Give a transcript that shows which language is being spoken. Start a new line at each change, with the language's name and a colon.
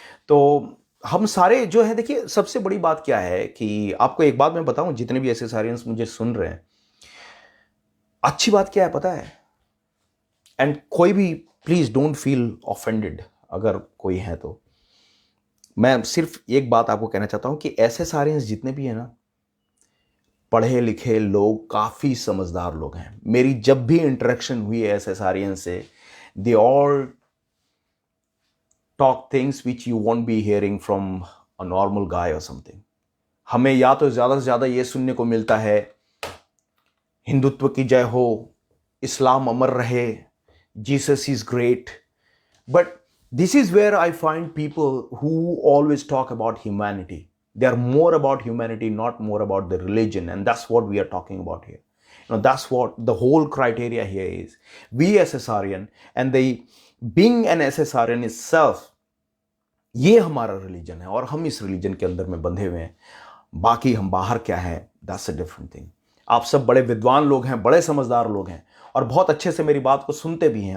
Hindi: तो हम सारे जो है, देखिए, सबसे बड़ी बात क्या है कि आपको एक बात मैं बताऊं, जितने भी ऐसे सारे मुझे सुन रहे हैं, अच्छी बात क्या है पता है? एंड कोई भी
English: please don't feel offended
Hindi: अगर कोई है तो। मैं सिर्फ एक बात आपको कहना चाहता हूं कि ऐसे सारे जितने भी हैं ना, पढ़े लिखे लोग, काफी समझदार लोग हैं। मेरी जब भी इंटरेक्शन हुई है ऐसे सारियन से,
English: They all talk things which you won't be hearing from a normal guy or something.
Hindi: हमें या तो ज़्यादा से ज़्यादा ये सुनने को मिलता है, हिंदुत्व की जय हो, इस्लाम अमर रहे,
English: Jesus is great, but this is where I find people who always talk about humanity. They are more about humanity, not more about the religion, and that's what we are talking about here. That's what the whole criteria here is. We SSRN and the being an SSRN itself,
Hindi: ये हमारा religion है और हम इस religion के अंदर में बंधे हुए हैं। बाकी हम बाहर क्या है,
English: That's a different thing.
Hindi: आप सब बड़े विद्वान लोग हैं, बड़े समझदार लोग हैं और बहुत अच्छे से मेरी बात को सुनते भी हैं।